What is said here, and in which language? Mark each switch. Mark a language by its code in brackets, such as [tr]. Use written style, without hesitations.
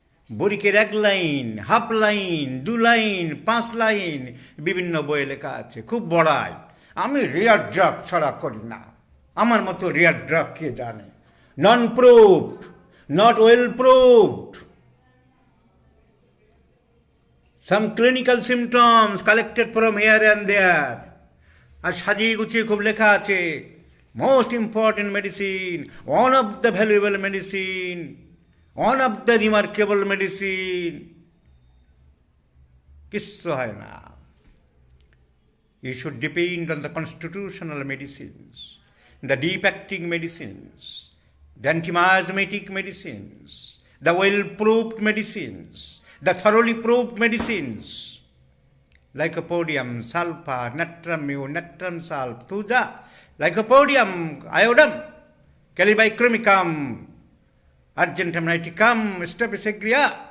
[bn] বরিকের 1 line, half line, 2 line, 5 line বিভিন্ন বইয়ে লেখা আছে, খুব বড়াই। আমি রেয়ার ড্রাগ ছাড়া করি না, আমার মতো রেয়ার ড্রাগ কে জানে। [en] Non proved, not well proved. Some clinical symptoms collected from here and there. [bn] আর সাজিয়ে গুছিয়ে খুব লেখা আছে [en] Most important medicine, one of the valuable medicine, one of the remarkable medicine. [bn] কিচ্ছু হয় না। [en] You should depend on the constitutional medicines, the deep-acting medicines, the anti-miasmatic medicines, the well-proved medicines, the thoroughly proved medicines, lycopodium, sulfur, natrum mu, natrum sulf, thuja, lycopodium, iodum, calibicromicum, argentum nitricum, strepis agria.